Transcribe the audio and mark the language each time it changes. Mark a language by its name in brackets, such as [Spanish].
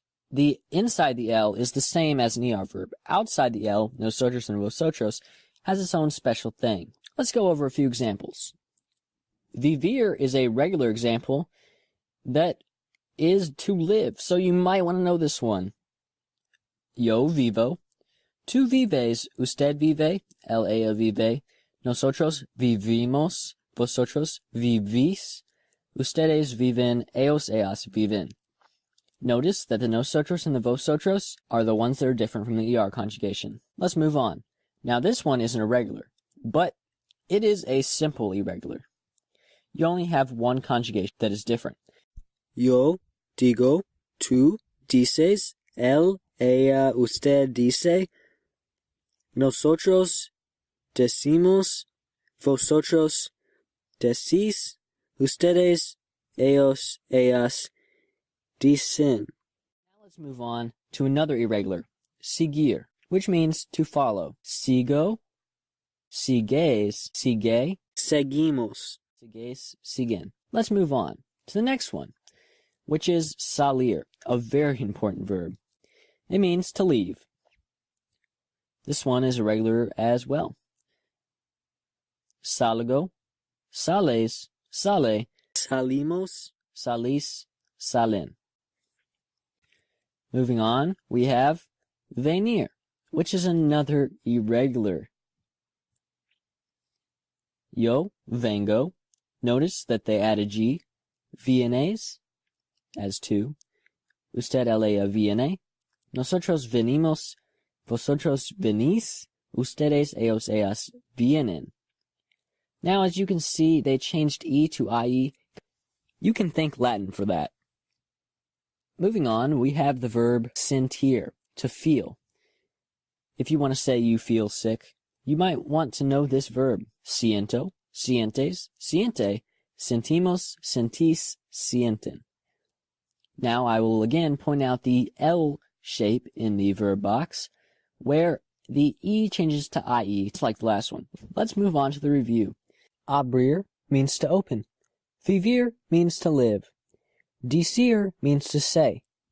[English] The inside the L is the same as an ER verb. Outside the L, nosotros and vosotros, has its own special thing. Let's go over a few examples. Vivir is a regular example that is to live, so you might want to know this one. [Spanish] Yo vivo. Tú vives, usted vive, él, ella vive, nosotros vivimos, vosotros vivís, ustedes viven, ellos, ellas viven. [English] Notice that the nosotros and the vosotros are the ones that are different from the ER conjugation. Let's move on. Now this one is an irregular, but it is a simple irregular. You only have one conjugation that is different. [Spanish] Yo digo, tú dices, él, ella, usted dice, nosotros decimos, vosotros decís, ustedes, ellos, ellas dicen. [English] Now let's move on to another irregular, seguir, which means to follow. [Spanish] Sigo, sigues, sigue, seguimos. sigues, siguen. [English] Let's move on to the next one, which is salir, a very important verb. It means to leave. This one is irregular as well. [Spanish] Salgo, sales, sale, salimos, salís, salen. [English] Moving on, we have venir, which is another irregular. [Spanish] Yo vengo. [English] Notice that they add a G. [Spanish] Vienes [English] as two. [Spanish] Usted, ella, viene. Nosotros venimos. Vosotros venís. Ustedes, ellos, ellas vienen. [English] Now, as you can see, they changed E to IE. You can thank Latin for that. Moving on, we have the verb sentir, to feel. If you want to say you feel sick, you might want to know this verb. [Spanish] Siento, sientes, siente, sentimos, sentís, sienten. [English] Now I will again point out the L shape in the verb box, where the E changes to IE, just like the last one. Let's move on to the review. Abrir means to open. Vivir means to live. Decir means to say.